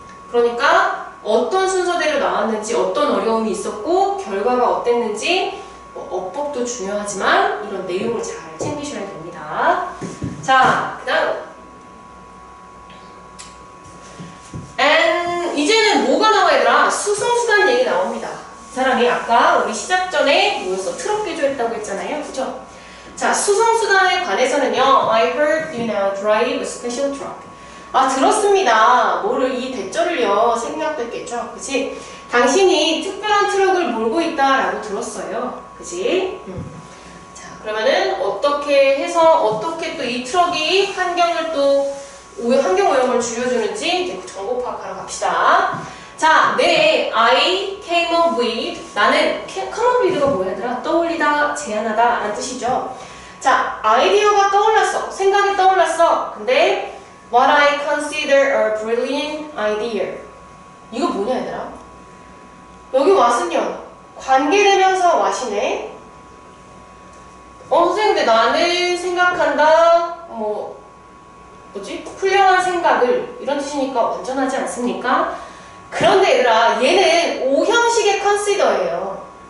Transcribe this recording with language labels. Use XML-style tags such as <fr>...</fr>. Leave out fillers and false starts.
<ko>그러니까 어떤 순서대로 나왔는지, 어떤 어려움이 있었고, 결과가 어땠는지, 뭐 어법도 중요하지만 이런 내용을 잘 챙기셔야 됩니다. 자, 그 다음. 이제는 뭐가 나와 얘들아? 수송수단 얘기 나옵니다. 이 사람이 아까 우리 시작 전에 뭐였어? 트럭 개조했다고 했잖아요. 그죠? 자, 수송수단에 관해서는요.</ko> <en>I heard you now drive a special truck.</en> <ko>아, 들었습니다. 뭐를 이 대절을요. 생략도 했겠죠. 그치? 당신이 특별한 트럭을 몰고 있다라고 들었어요. 그치? 자, 그러면은 어떻게 해서 어떻게 또 이 트럭이 환경을 또 환경 오염을 줄여주는지 이제 정보 파악하러 갑시다.</ko> <en>자, 네, I came up with,</en> <ko>나는</ko> <en>come up with가</en> <ko>뭐야 얘들아? 떠올리다, 제안하다 라는 뜻이죠. 자, 아이디어가 떠올랐어. 생각이 떠올랐어. 근데</ko> <en>what I consider a brilliant idea.</en> <ko>이거 뭐냐 얘들아? 여기 what은요. 관계대명사 what이네. 선생님 근데 나는 생각한다. 뭐지? 훌륭한 생각을 이런 뜻이니까 완전하지 않습니까? 그런데 얘들아 얘는 O형식의 consider예요.</ko>